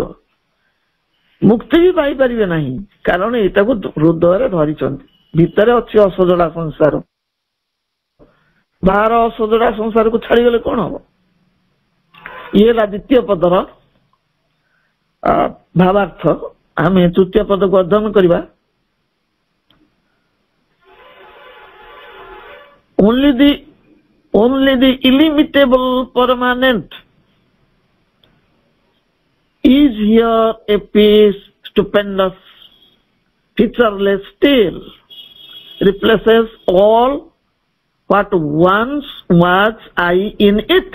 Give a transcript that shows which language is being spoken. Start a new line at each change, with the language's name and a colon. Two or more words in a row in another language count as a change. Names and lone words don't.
Odia: ମୁକ୍ତି ବି ପାଇପାରିବେ ନାହିଁ, କାରଣ ଏଇଟାକୁ ହୃଦୟରେ ଧରିଛନ୍ତି। ଭିତରେ ଅଛି ଅସଜଡ଼ା ସଂସାର, ବାହାର ଅସଜଡ଼ା ସଂସାରକୁ ଛାଡିଗଲେ କଣ ହବ? ଇଏ ହେଲା ଦ୍ୱିତୀୟ ପଦର ଭାବାର୍ଥ। ଆମେ ତୃତୀୟ ପଦକୁ ଅଧ୍ୟୟନ କରିବା।
English: Only the illimitable permanent is here a peace stupendous, featureless still, replaces all what once was I in it.